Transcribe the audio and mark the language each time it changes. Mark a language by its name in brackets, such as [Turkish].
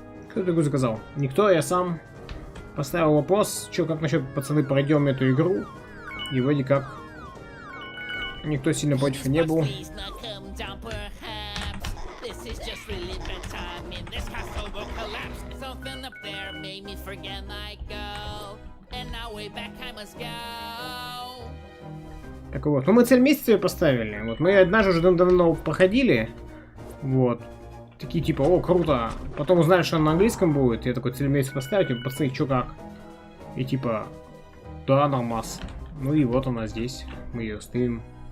[Russian] Кто такой заказал? Никто, я сам поставил вопрос, что как насчет, пацаны, пройдем эту игру. И вроде как никто сильно против не был. [English] Please not come down, perhaps. This is just really bad timing. This castle will collapse. Something up there made me forget my goal. And now way back I must go. [Russian] Так вот, ну мы цель месяца ее поставили. Вот мы однажды уже давно проходили. Вот. Такие типа, о, круто. Потом узнали, что она на английском будет. Я такой цель месяца поставить, и пацаны, чё как? И типа, да, нормас. Ну и вот она здесь. Мы ее стримим.